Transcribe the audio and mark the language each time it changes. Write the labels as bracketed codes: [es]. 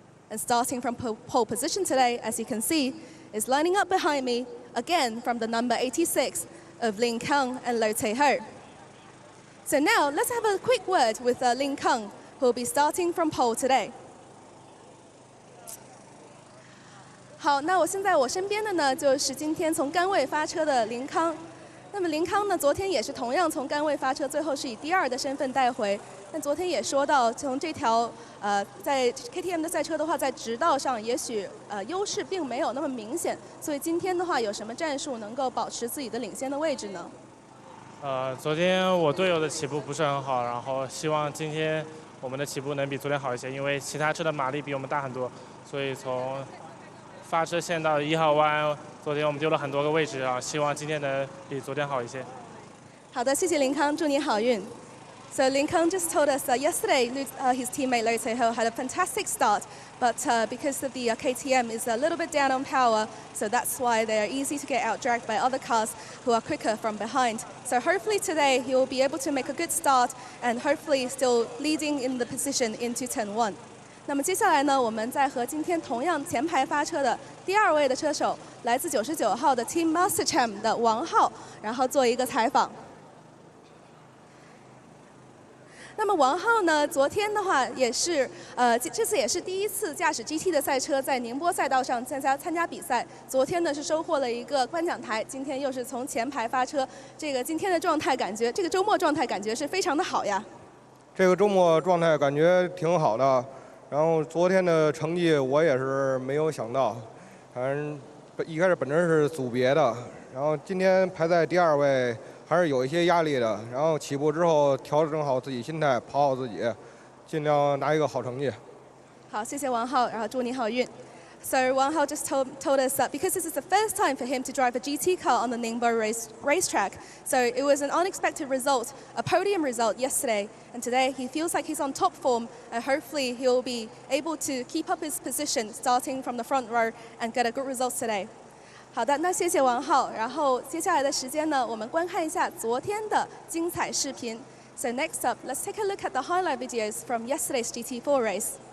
[en] And starting from pole position today, as you can see, is lining up behind me, again from the number 86 of Lin Kang and Lo Tae-ho. So now, let's have a quick word with Lin Kang, who will be starting from pole today. [zh] 好，那我现在我身边的呢，就是今天从杆位发车的林康。那么林康呢，昨天也是同样从杆位发车，最后是以第2的身份带回。但昨天也说到，从这条在 KTM 的赛车的话，在直道上也许优势并没有那么明显，所以今天的话有什么战术能够保持自己的领先的位置呢？昨天我队友的起步不是很好，然后希望今天我们的起步能比昨天好一些，因为其他车的马力比我们大很多，所以从发车线到1号弯，昨天我们丢了很多个位置啊，希望今天能比昨天好一些。好的，谢谢林康，祝你好运。 [en] So Lin Kang just told us that yesterday his teammate Lo Tae-ho had a fantastic start, but because of the KTM is a little bit down on power, so that's why they are easy to get out-dragged by other cars who are quicker from behind. So hopefully today he will be able to make a good start and hopefully still leading in the position into Turn 1. [zh] 那么接下来呢，我们再和今天同样前排发车的第2位的车手来自99号的 Team Mastercham 的王浩，然后做一个采访。那么王浩呢，昨天的话也是，这次也是第1次驾驶 GT 的赛车在宁波赛道上参加比赛。昨天呢是收获了一个颁奖台，今天又是从前排发车。今天的状态感觉，这个周末状态感觉是非常的好呀。这个周末状态感觉挺好的，然后昨天的成绩我也是没有想到，反正一开始本身是组别的，然后今天排在第2位。还是有一些压力的，然后起步之后调整好自己心态，跑好自己，尽量拿一个好成绩。好，谢谢王浩，然后祝你好运。 [en] So Wang Hao just told us that because this is the first time for him to drive a GT car on the Ningbo racetrack, so it was an unexpected result, a podium result yesterday, and today he feels like he's on top form, and hopefully he'll be able to keep up his position starting from the front row and get a good result today. [zh] 好的，那谢谢王浩。然后接下来的时间呢，我们观看一下昨天的精彩视频。 [en] So next up, let's take a look at the highlight videos from yesterday's GT4 race.